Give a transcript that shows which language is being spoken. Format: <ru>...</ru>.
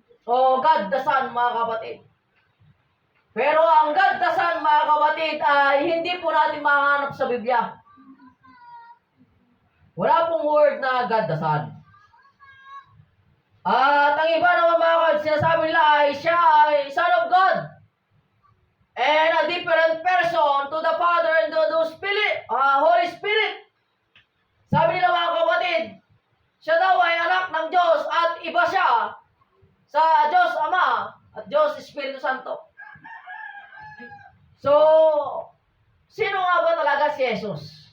<tl>O God the Son mga kapatid. Pero ang God the Son mga kapatid ay hindi po natin mahanap sa Biblia. Wala pong word na God the Son. At ang iba naman mga kapatid, sinasabi nila ay siya ay Son of God.</tl> <en>And a different person to the Father and to the Holy Spirit.</en> <tl>Sabi nila mga kapatid, siya daw ay anak ng Diyos at iba siya sa Diyos Ama at Diyos Espiritu Santo. So, sino nga ba talaga si Jesus?</tl>